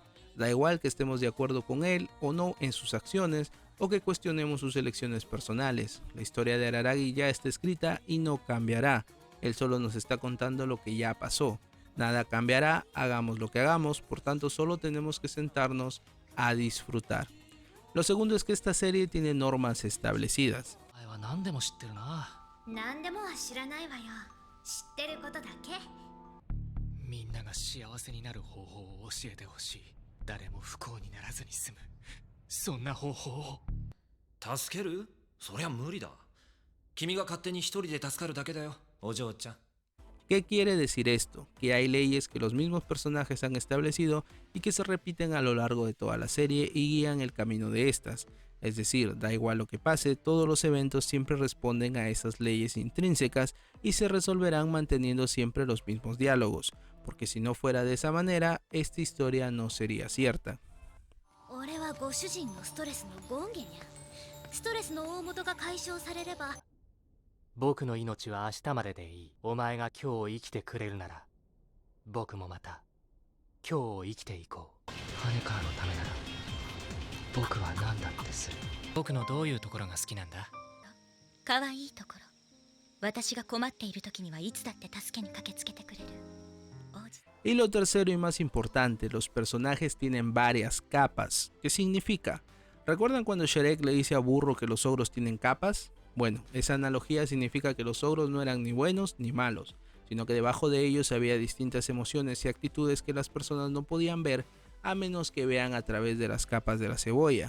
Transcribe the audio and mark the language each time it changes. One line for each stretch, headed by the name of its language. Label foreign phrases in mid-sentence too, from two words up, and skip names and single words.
Spanish: Da igual que estemos de acuerdo con él o no en sus acciones, o que cuestionemos sus elecciones personales. La historia de Araragi ya está escrita y no cambiará. Él solo nos está contando lo que ya pasó. Nada cambiará, hagamos lo que hagamos, por tanto solo tenemos que sentarnos a disfrutar. Lo segundo es que esta serie tiene normas establecidas.
Japanese: 何でもは知らないわよ。知ってることだけ。みんなが幸せになる方法を教えてほしい。誰も不幸にならずに済む。そんな方法を。助ける？そりゃ無理だ。君が勝手に一人で助かるだけだよ、お嬢ちゃん。
Spanish: ¿Qué quiere decir esto? Que hay leyes que los mismos personajes han establecido y que se repiten a lo largo de toda la serie y guían el camino de estas. Es decir, da igual lo que pase, todos los eventos siempre responden a esas leyes intrínsecas y se resolverán manteniendo siempre los mismos diálogos, porque si no fuera de esa manera, esta historia no sería cierta.
Japanese: 俺はご主人のストレスの権限や。ストレスの大元が解消されれば。僕の命は明日まででいい。お前が今日生きてくれるなら、僕もまた今日を生きていこう。羽川のためなら僕は何だってする。僕のどういうところが好きなんだ？可愛いところ。私が困っている時にはいつだって助けに駆けつけてくれる。
Spanish: Y lo tercero y más importante, los personajes tienen varias capas. ¿Qué significa? ¿Recuerdan cuando Shrek le dice a Burro que los ogros tienen capas? Bueno, esa analogía significa que los ogros no eran ni buenos ni malos, sino que debajo de ellos había distintas emociones y actitudes que las personas no podían ver a menos que vean a través de las capas de la cebolla.